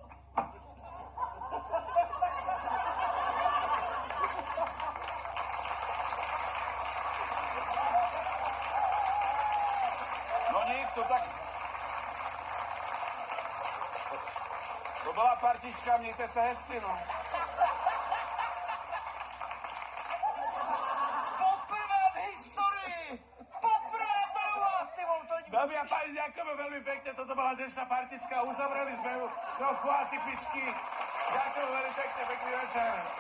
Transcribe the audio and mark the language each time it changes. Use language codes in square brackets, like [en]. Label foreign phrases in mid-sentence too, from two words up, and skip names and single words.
[cs] No nic, to tak... To byla partička, mějte se hezky, no. Poprvé v historii! Poprvé to byla, ty vole, to [sk] Dámy a páni, ďakujeme veľmi pekne, toto bola dnešná partička, uzavreli sme ju trochu atypicky. Ďakujem veľmi pekne, pekný večer.